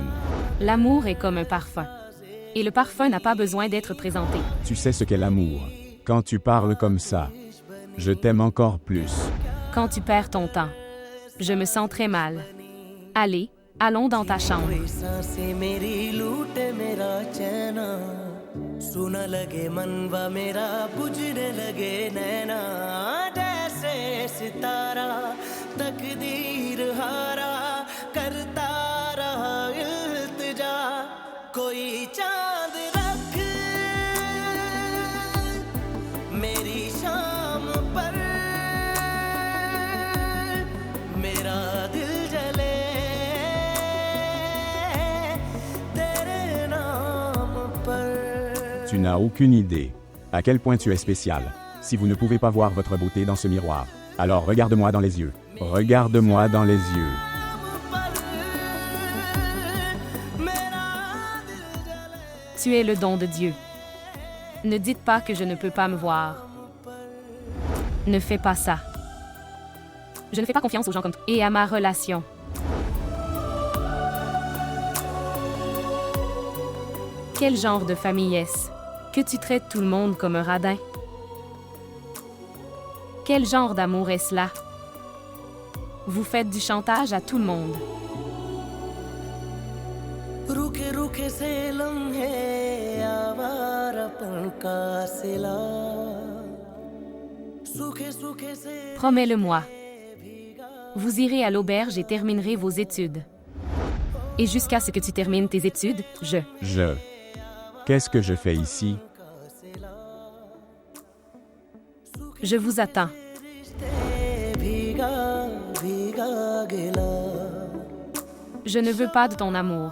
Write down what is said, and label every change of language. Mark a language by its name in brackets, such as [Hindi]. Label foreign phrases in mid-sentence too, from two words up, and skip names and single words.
[French] L'amour est comme un parfum. Et le parfum n'a pas besoin d'être présenté. Tu sais ce qu'est l'amour. Quand tu parles comme ça, je t'aime encore plus. Quand tu perds ton temps, je me sens très mal. Allez, allons dans ta chambre. [Hindi] सुना लगे मनवा मेरा बुझने लगे नैना जैसे सितारा तकदीर हारा करता रहा इल्तिजा कोई चांद रख मेरी शाम पर मेरा दिल जले तेरे नाम पर. [French] Tu n'as aucune idée à quel point tu es spécial. Si vous ne pouvez pas voir votre beauté dans ce miroir, alors regarde-moi dans les yeux. Regarde-moi dans les yeux. Tu es le don de Dieu. Ne dites pas que je ne peux pas me voir. Ne fais pas ça. Je ne fais pas confiance aux gens comme toi et à ma relation. Quel genre de famille est-ce? Que tu traites tout le monde comme un radin? Quel genre d'amour est-ce là? Vous faites du chantage à tout le monde. [Hindi] रुके रुके से लम्हे आवारापन का सिला सूखे सूखे से [French] Promets-le-moi. Vous irez à l'auberge et terminerez vos études. Et jusqu'à ce que tu termines tes études, Qu'est-ce que je fais ici? Je vous attends. Je ne veux pas de ton amour.